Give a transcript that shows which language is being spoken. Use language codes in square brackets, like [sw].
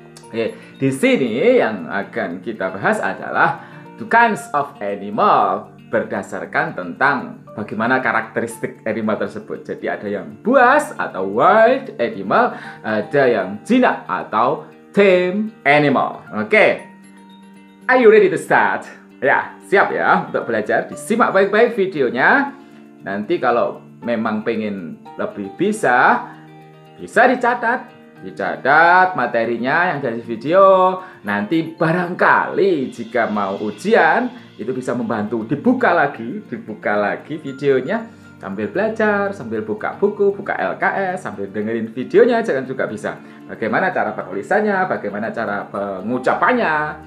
[id] Oke, di sini yang akan kita bahas adalah [en] the kinds of animal, [id] berdasarkan tentang bagaimana karakteristik animal tersebut. Jadi ada yang buas atau wild animal, ada yang jinak atau tame animal. [en] Oke, are you ready to start? [id] Ya, siap ya untuk belajar. Disimak baik-baik videonya. Nanti kalau memang pengen lebih bisa dicatat materinya yang dari video. Nanti barangkali jika mau ujian itu bisa membantu dibuka lagi videonya, sambil belajar, sambil buka buku, buka LKS, sambil dengerin videonya, jangan juga bisa bagaimana cara penulisannya, bagaimana cara pengucapannya.